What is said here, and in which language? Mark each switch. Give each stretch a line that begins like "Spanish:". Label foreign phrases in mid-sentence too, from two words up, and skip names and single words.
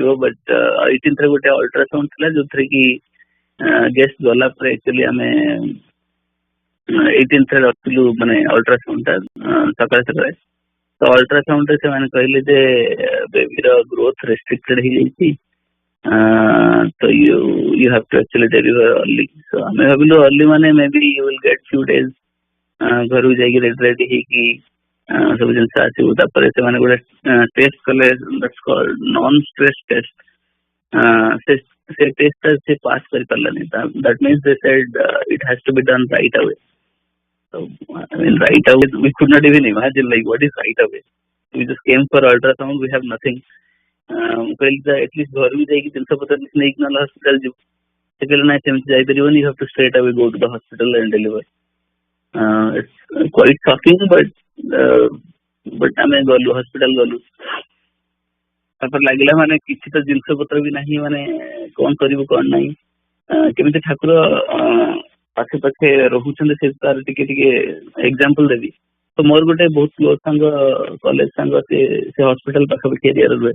Odia: ବଟ୍ 18th ରେ ଗୋଟେ ଅଲ୍ଟ୍ରାସାଉଣ୍ଡ ଥିଲା, ଯୋଉଥିରେ କି ଗେଷ୍ଟ ଗଲା ପରେ ଆକ୍ଚୁଆଲି ଆମେ 18th ରେ ରଖିଲୁ ମାନେ ଅଲ୍ଟ୍ରାସାଉଣ୍ଡ ଟା ସକାଳେ ସକାଳେ। ତ ଅଲ୍ଟ୍ରାସାଉଣ୍ଡ ରେ ସେମାନେ କହିଲେ ଯେ ବେବିର
English: growth restricted
Odia: ହେଇଯାଇଛି, ତ
English: you have to actually deliver early। so
Odia: ଆମେ ଭାବିଲୁ
English: early ମାନେ maybe you will get few days,
Odia: ଘରକୁ ଯାଇକି ରେଡି ହେଇକି ସବୁ ଜିନିଷ ଆସିବୁ। ତାପରେ ସେମାନେ ଗୋଟେ ଟେଷ୍ଟ କଲେ,
English: that's called non stress test।
Odia: ସେ ଟେଷ୍ଟ ଟା ସେ ପାସ୍ କରିପାରିଲାନି।
English: that means they said it has to be done right away। so I mean right away we could not even imagine like what is right away। we just came for ultrasound, we have nothing।
Odia: କହିଲି ଏଟଲିଷ୍ଟ ଘରକୁ ଯାଇକି ଜିନିଷ ପତ୍ର ନେଇକି ନହେଲେ ହସ୍ପିଟାଲ ଯିବୁ। ସେ କହିଲେ ନାଇଁ ସେମିତି ଯାଇପାରିବନି,
English: you have to straight away go to the hospital and deliver। it's quite shocking, but
Odia: ଆମେ ଗଲୁ ହସ୍ପିଟାଲ ଗଲୁ। ତାପରେ ଲାଗିଲା ମାନେ କିଛି ତ ଜିନିଷ ପତ୍ର ବି ନାହିଁ, ମାନେ କଣ କରିବୁ କଣ ନାହିଁ, କେମିତି ଠାକୁର ପାଖେ ପାଖେ ରହୁଛନ୍ତି ସେ ତାର ଟିକେ ଟିକେ ଏକ୍ସାମ୍ପଲ ଦେବି। ତ ମୋର ଗୋଟେ ବହୁତ କ୍ଲୋଜ ସାଙ୍ଗ, କଲେଜ ସାଙ୍ଗ, ସେ ହସ୍ପିଟାଲ ପାଖାପାଖି ଏରିଆରେ ରୁହେ।